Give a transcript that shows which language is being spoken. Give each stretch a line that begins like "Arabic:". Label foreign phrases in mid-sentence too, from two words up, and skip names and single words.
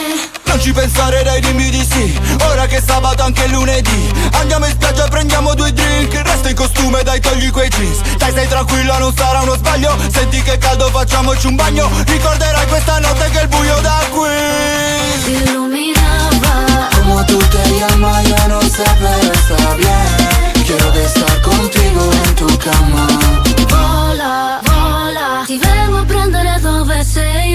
Italian: Non ci pensare, dai, dimmi di sì. Ora che è sabato anche è lunedì, andiamo in spiaggia e prendiamo 2 drink. Resta in costume, dai, togli quei jeans. Dai, stai tranquilla, non sarà uno sbaglio. Senti che caldo, facciamoci un bagno. Ricorderai questa notte che il buio da qui si illuminaba.
Spanish: Como tú te llamas, yo no sé, pero está bien. Quiero de estar contigo en tu cama.
Italian: Vola, vola. Ti vengo a prendere dove sei